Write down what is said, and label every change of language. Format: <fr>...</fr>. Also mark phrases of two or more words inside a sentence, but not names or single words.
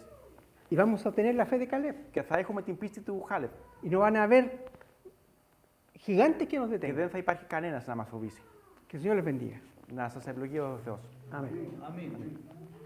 <es>Y vamos a tener la fe de Caleb.</es> <el>Και θα έχουμε την πίστη του Χάλεπ.</el> <es>Y no van a haber gigantes que nos</es> <el>Και</el> <es>detengan.</es> <el>δεν θα υπάρχει κανένας να μας φοβήσει.</el> <es>Que el Señor les bendiga.</es> <el>Να σας ευλογεί ο Θεός.</el> <es>Amén.</es> <el>Αμήν.</el>